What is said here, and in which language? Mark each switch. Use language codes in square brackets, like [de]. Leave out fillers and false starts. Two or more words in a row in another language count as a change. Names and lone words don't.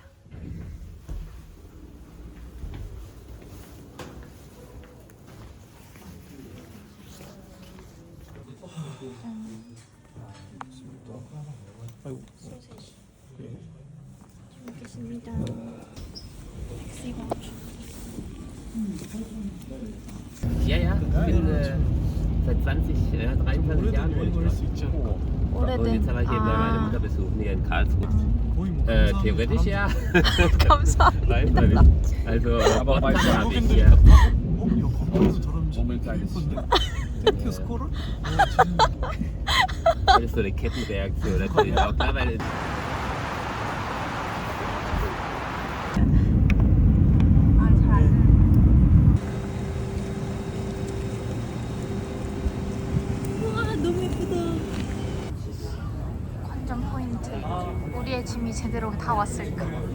[ko] 소세지. 잘 먹겠습니다. 멕시코. [de] Ja, ja, ich bin seit 23 Jahren wohne ich dort. Und jetzt habe ich eben meine Mutter besuchen hier in Karlsruhe. Theoretisch ja. [ko] 감사합니다. [de] Nein, nicht. Also, aber habe ich hier. Das ist so eine Kettenreaktion natürlich auch klar, weil [ko] 관전 포인트. 우리의 짐이 제대로 다 왔을까?